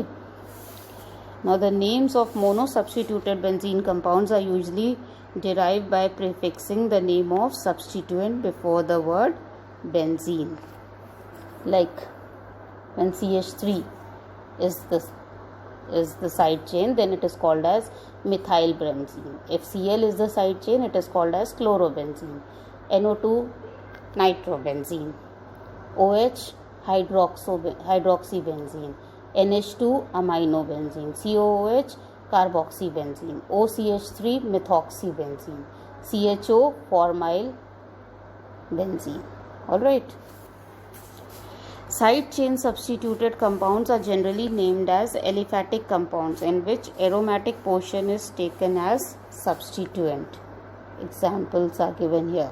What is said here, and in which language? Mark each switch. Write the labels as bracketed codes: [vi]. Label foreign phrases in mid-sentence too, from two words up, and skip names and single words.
[en] Now the names of monosubstituted benzene compounds are usually derived by prefixing the name of substituent before the word benzene. Like when CH3 is the side chain, then it is called as methyl benzene. If Cl is the side chain, it is called as chlorobenzene. NO2 nitrobenzene. OH hydroxybenzene. NH2 aminobenzene, COOH carboxybenzene, OCH3 methoxybenzene, CHO formyl benzene. Alright. Side chain substituted compounds are generally named as aliphatic compounds in which aromatic portion is taken as substituent. Examples are given here.